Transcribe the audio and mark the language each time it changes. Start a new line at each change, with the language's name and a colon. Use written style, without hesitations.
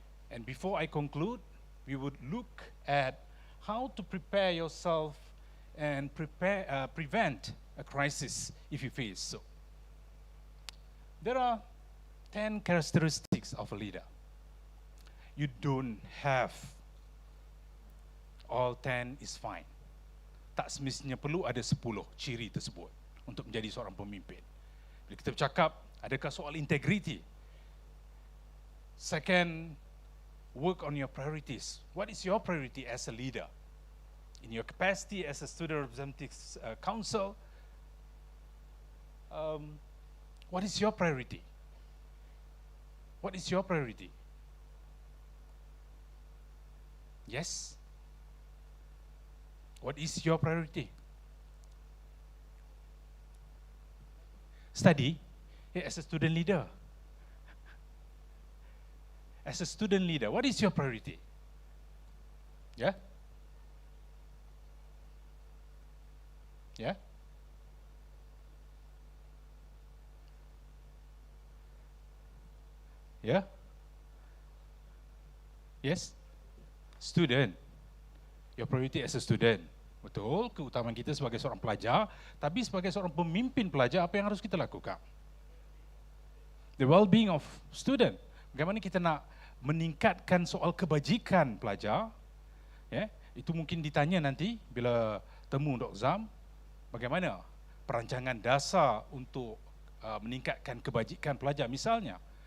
English: And before I conclude, we would look at how to prepare yourself and prevent a crisis if you face so. There are 10 characteristics of a leader. You don't have all 10 is fine.
Malay: Tak semestinya perlu ada 10 ciri tersebut untuk menjadi seorang pemimpin. Bila kita bercakap, adakah soal integrity?
English: Second, work on your priorities. What is your priority as a leader? In your capacity as a student representative council, what is your priority? What is your priority? Yes? What is your priority? Study as a student leader. As a student leader, what is your priority? Yeah? Yeah? Yeah? Yes? Student. your priority as a student.
Malay: Betul, keutamaan kita sebagai seorang pelajar, tapi sebagai seorang pemimpin pelajar, apa yang harus kita lakukan?
English: The well-being of student.
Malay: Bagaimana kita nak meningkatkan soal kebajikan pelajar? Itu mungkin ditanya nanti bila temu Dr. Zam, bagaimana perancangan dasar untuk meningkatkan kebajikan pelajar misalnya.